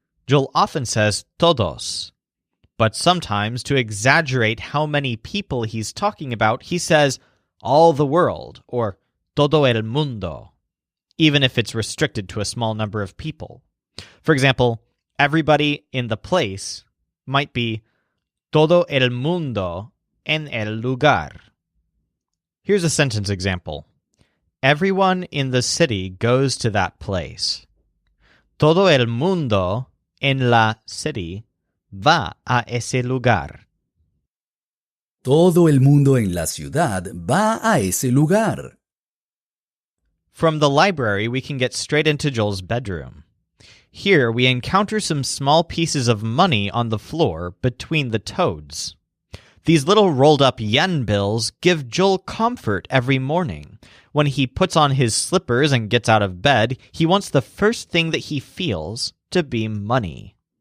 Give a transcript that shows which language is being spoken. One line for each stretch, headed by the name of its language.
English: Joel often says todos, but sometimes to exaggerate how many people he's talking about, he says all the world or
Spanish: todo el mundo,
English: even if it's restricted to a small number of people. For example, everybody in the place might be
Spanish: todo el mundo en el lugar.
English: Here's a sentence example. Everyone in the city goes to that place.
Spanish: Todo el mundo en la
English: city
Spanish: va a ese lugar. Todo el mundo en la ciudad va a ese lugar.
English: From the library, we can get straight into Joel's bedroom. Here, we encounter some small pieces of money on the floor between the toads. These little rolled-up yen bills give Joel comfort every morning. When he puts on his slippers and gets out of bed, he wants the first thing that he feels to be money.